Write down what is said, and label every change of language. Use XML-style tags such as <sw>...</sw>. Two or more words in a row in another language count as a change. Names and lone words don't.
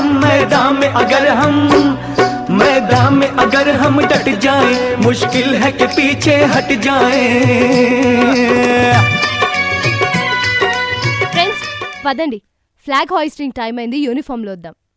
<hi>मैदान में अगर हम डट जाएं, मुश्किल है कि पीछे हट जाएं.</hi> <te>ఫ్రెండ్స్ పదండి,</te> <en>flag hoisting time</en> <te>అయింది, యూనిఫామ్లో వద్దాం.</te>